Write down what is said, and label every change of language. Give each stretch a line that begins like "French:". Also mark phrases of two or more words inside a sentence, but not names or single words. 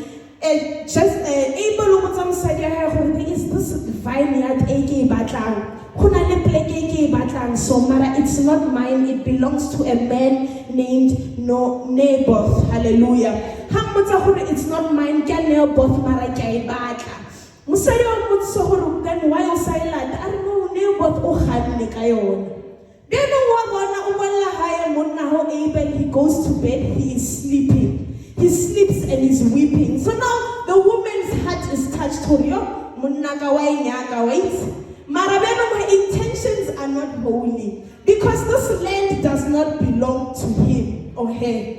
English: Abel is this vineyard so it's not mine, it belongs to a man named Naboth. Hallelujah. It's not mine, Naboth mara then why you silent? I don't know Naboth
Southern Sotho: o khanne ka yona.
English: Abel, he goes to bed, he is sleeping. He sleeps and is weeping. So now the woman's heart is touched. My intentions are not holy because this land does not belong to him or her.